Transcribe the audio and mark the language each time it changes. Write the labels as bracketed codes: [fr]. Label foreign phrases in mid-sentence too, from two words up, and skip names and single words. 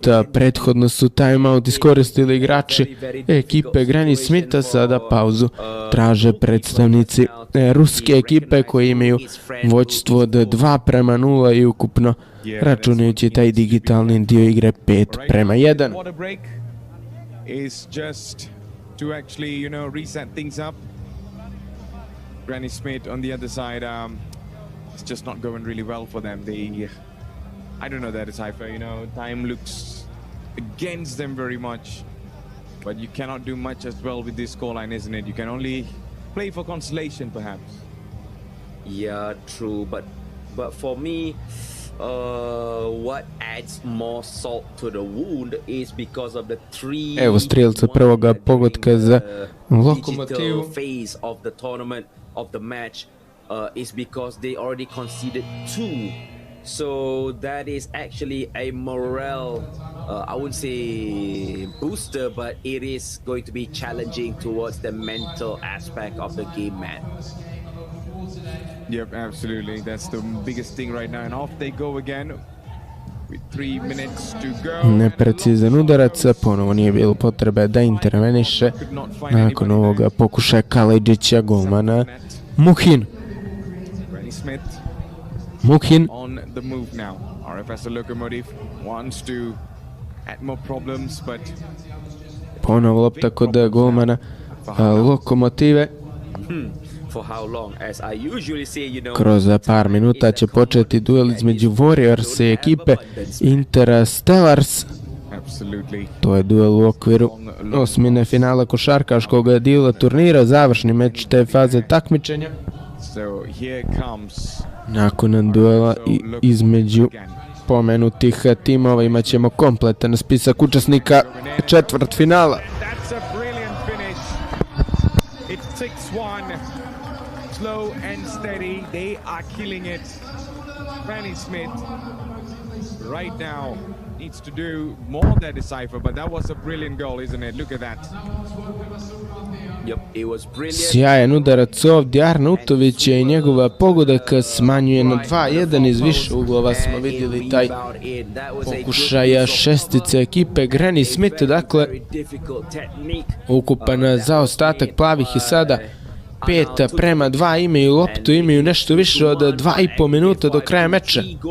[bs] Prethodno su timeout iskoristili igrači ekipe Granny Smitha, sada pauzu traže predstavnici ruske ekipe koji imaju vođstvo od 2:0 i ukupno računajući taj digitalni dio igre 5:1. [en] Granny Smith on the other side, it's just not going really well for them. I don't know that decipher, time looks against them very much, but you cannot do much as well with this scoreline, isn't it? You can only play for consolation, perhaps. Yeah, true, but for me, what adds more salt to the wound is because of the three. [bs] Evo strijelca prvoga pogotka za Lokomotivu. [en] Phase of the tournament of the match is because they already conceded 2. So that is actually a morale, I wouldn't say booster, but it is going to be challenging towards the mental aspect of the game, man. Yep, absolutely. That's the biggest thing right now. And off they go again with 3 minutes to go. [bs] Neprecizan udarac, ponovo nije bilo potrebe da interveniše. Nakon ovoga pokušaja Kalajđića, golmana Muhin. Muhin. [en] On the move now. RFS Lokomotiv wants to add more problems, but [bs] ponovo lopta kod golmana Lokomotive. Kroz par minuta će početi duel između Warriors i ekipe Interstellars. To je duel u okviru osmine finala košarkaškog dijela turnira, završni meč te faze takmičenja. Nakon duela između pomenutih timova imat ćemo kompletan spisak učesnika četvrtfinala. [en] Slow and steady, they are killing it. Granny Smith right now needs to do more than decipher, but that was a brilliant goal, isn't it? Look at that. Yep, it was brilliant. [bs] Sjajan udarac ovdje, Arnautović i njegova pogodak smanjuje na 2:1 iz više uglova. Smo vidjeli taj pokušaj šestice ekipe Granny Smith, dakle ukupan zaostatak plavih i sada 5:2, imaju loptu, imaju nešto više od 2,5 minuta do kraja meča.